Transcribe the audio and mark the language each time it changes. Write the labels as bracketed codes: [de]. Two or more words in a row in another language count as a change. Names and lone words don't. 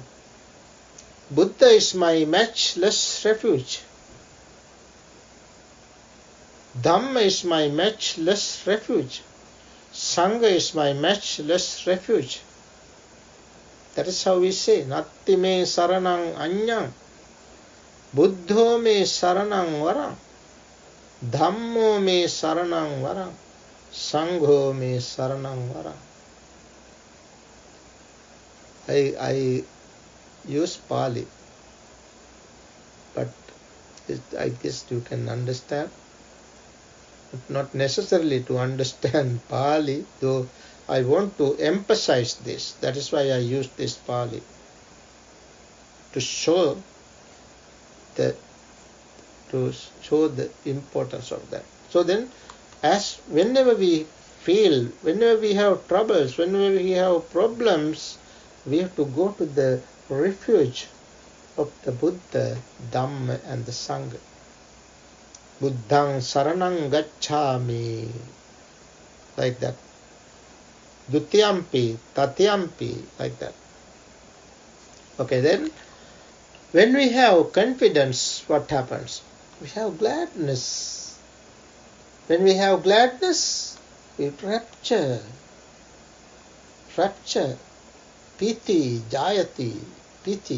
[en] Buddha is my matchless refuge. Dhamma is my matchless refuge. Sangha is my matchless refuge. That is how we say, [pi] Natti me saranang anyang. Buddho me saranang varang. Dhammo me saranang varang. Sangho me saranang varang. [en] I use Pali, but I guess you can understand. Not necessarily to understand Pali, though I want to emphasize this. That is why I use this Pali, to show the importance of that. So then, whenever we have troubles, whenever we have problems, we have to go to the refuge of the Buddha, Dhamma and the Sangha. [pi] Buddhang saranang gacchami. [en] Like that. [pi] Dutiyampi, tatyampi. [en] Like that. Okay, then when we have confidence, what happens? We have gladness. When we have gladness, we rapture. [pi] Piti, jayati, piti.